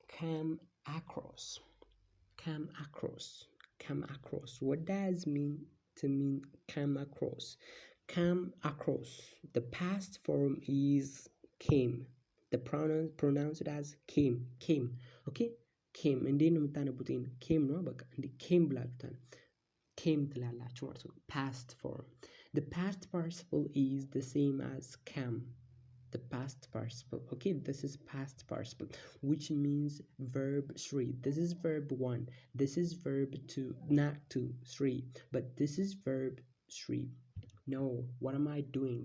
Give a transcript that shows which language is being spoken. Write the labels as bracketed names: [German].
[English] come across. come across. come across. What does mean to mean come across? come across. The past form is came. The pronoun pronounced as came. came. Okay? [Amharic] came እንዴት ነው የምታነቡት? came ነው በቃ እንዴ came ብላችሁታል። came ትላላችሁ ማለት ነው። past form. [English] The past participle is the same as come. The past participle. Okay, this is past participle, which means verb 3. This is verb 1. This is verb 2. Not 2, 3. But this is verb 3. No, what am I doing?